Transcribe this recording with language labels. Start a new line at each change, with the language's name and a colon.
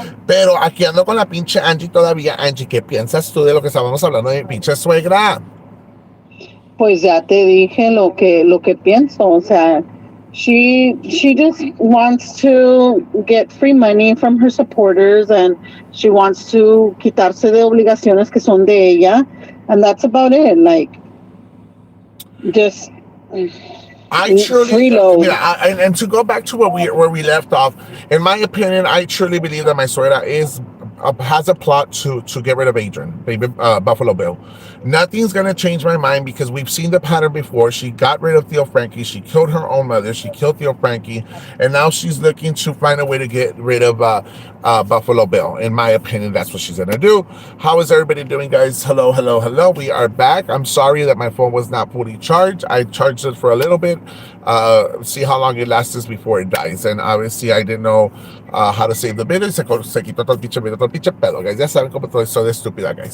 Spanish: Pero aquí ando con la pinche Angie todavía. Angie, ¿qué piensas tú de lo que estábamos hablando de mi pinche suegra? Pues ya te dije lo que pienso, o sea,
English: she just wants to get free money from her supporters and she wants to
Spanish: quitarse de obligaciones que son de ella,
English: and that's about it. Like, just I truly, freeload. and to go back to where we left off, in my opinion, I truly believe that my suegra has a plot to get rid of Adrian, baby Buffalo Bill. Nothing's gonna change my mind because we've seen the pattern before. She got rid of Theo Frankie. She killed her own mother. She killed Theo Frankie, and now she's looking to find a way to get rid of Buffalo Bill. In my opinion, that's what she's gonna do. How is everybody doing, guys? Hello, hello, hello. We are back. I'm sorry that my phone was not fully charged. I charged it for a little bit. See how long it lasts before it dies. And obviously, I didn't know how to save the video.
Spanish: Se quitó todo el pinche pedo, guys. Ya saben cómo todo esto de estúpida, guys.